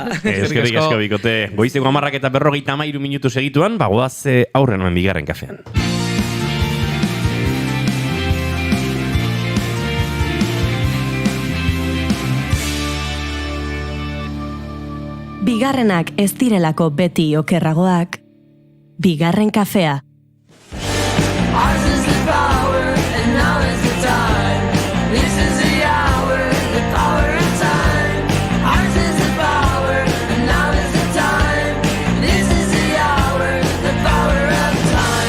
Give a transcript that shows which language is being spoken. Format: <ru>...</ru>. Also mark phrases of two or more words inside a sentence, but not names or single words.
<eu>Eskerrik asko bikote, goizeko 10:53 minutu segituan, goaz aurren omen bigarren kafean. Bigarrenak ez direlako beti okerragoak, bigarren kafea.</eu> <en>Ours is the power, and now is the time. This is the hour, the power of time. Ours is the power, and now is the time. This is the hour, the power of time.</en>